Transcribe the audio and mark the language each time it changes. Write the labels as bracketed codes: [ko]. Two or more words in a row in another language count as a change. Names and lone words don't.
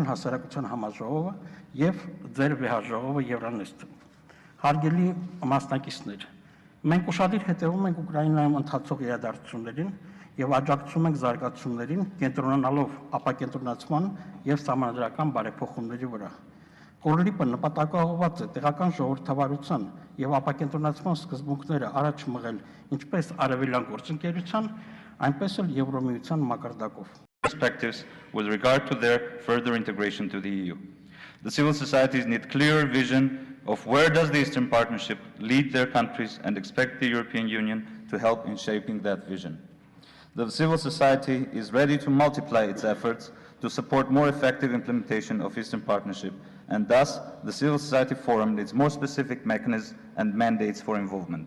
[hy] հասարակության համաժողովը եւ ձեր վեհաժողովը Եվրանեսթը։ Հարգելի մասնակիցներ, մենք ուշադիր հետևում ենք Ուկրաինայում ընթացող իրադարձություններին եւ աջակցում ենք զարգացումներին, կենտրոնանալով ապակենտրոնացման եւ սահմանադրական բարեփոխումների վրա։ Կորլիպը նպատակաուղղված է տեղական ժողովրդավարության եւ ապակենտրոնացման սկզբունքները առաջ մղել ինչպես Արևելյան գործընկերության, այնպես էլ Եվրոմիության մակարդակով։ [en] Perspectives with regard to their further integration to the EU. The civil societies need clearer vision of where does the Eastern Partnership lead their countries and expect the European Union to help in shaping that vision. The civil society is ready to multiply its efforts to support more effective implementation of Eastern Partnership, and thus the Civil Society Forum needs more specific mechanisms and mandates for involvement.